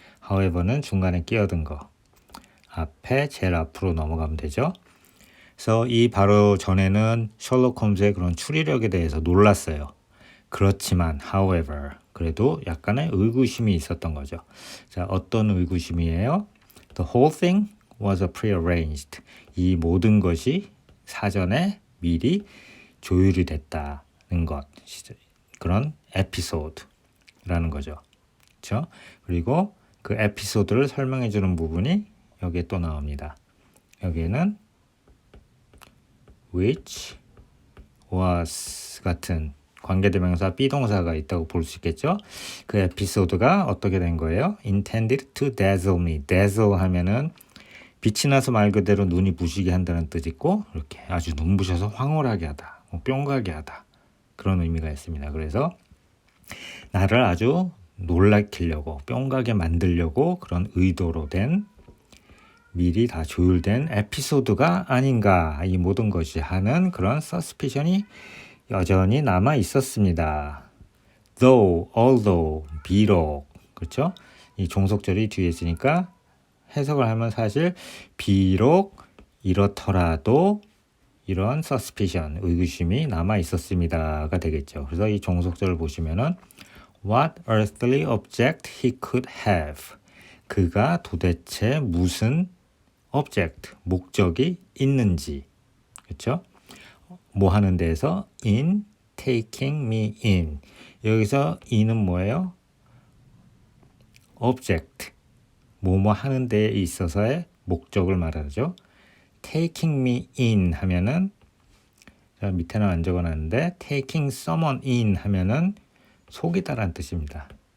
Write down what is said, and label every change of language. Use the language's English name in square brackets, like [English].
[Korean] However는 중간에 끼어든 거. 앞에 제일 앞으로 넘어가면 되죠. 그래서 이 바로 전에는 셜록 홈즈의 그런 추리력에 대해서 놀랐어요. 그렇지만 however 그래도 약간의 의구심이 있었던 거죠. 자, 어떤 의구심이에요? [English] The whole thing was prearranged. [Korean] 이 모든 것이 사전에 미리 조율이 됐다는 것. 그런 에피소드라는 거죠. 그렇죠? 그리고 그 에피소드를 설명해 주는 부분이 여기에 또 나옵니다. 여기에는 [English] which was [Korean] 같은 관계대명사 비동사가 있다고 볼 수 있겠죠. 그 에피소드가 어떻게 된 거예요? [English] intended to dazzle me. [Korean] dazzle 하면은 빛이 나서 말 그대로 눈이 부시게 한다는 뜻이 있고 이렇게 아주 눈부셔서 황홀하게 하다, 뿅가게 하다 그런 의미가 있습니다. 그래서 나를 아주 놀라키려고 뿅가게 만들려고 그런 의도로 된 미리 다 조율된 에피소드가 아닌가 이 모든 것이 하는 그런 서스피션이 여전히 남아 있었습니다. though, although, 비록. 그렇죠? 이 종속절이 뒤에 있으니까 해석을 하면 사실 비록 이렇더라도 이런 suspicion, 의구심이 남아 있었습니다가 되겠죠. 그래서 이 종속절을 보시면은 [English] what earthly object he could have. [Korean] 그가 도대체 무슨 object, 목적이 있는지. 그렇죠? 뭐 하는 데에서 [English] in taking me in. [Korean] 여기서 in은 뭐예요? object. 뭐뭐 하는 데에 있어서의 목적을 말하죠. taking me in 하면은 자, 밑에는 안 적어놨는데 [English] taking someone in [Korean] 하면은 속이다라는 뜻입니다.